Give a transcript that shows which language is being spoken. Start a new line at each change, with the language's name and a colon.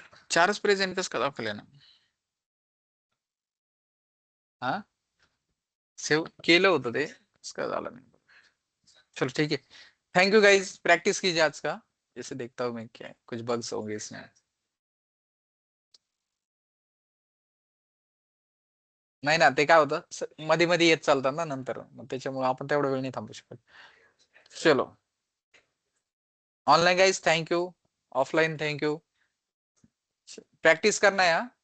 Marathi: चारच प्रेझेंट कसं का दाखवले ना? हा सेव केलं होतं ते, कसं काय झालं नाही?
Hindi: चलो ठीक है, थैंक यू गाइस. प्रैक्टिस कीजिए आज का, जैसे देखता हूँ मैं क्या कुछ बग्स होंगे इसमें.
Marathi: नाही ना, ते काय होतं मध्ये मध्ये येत चालतात ना नंतर, मग त्याच्यामुळे आपण तेवढा वेळ नाही थांबू शकत.
Hindi: चलो online guys thank you, offline thank you. Practice करना है.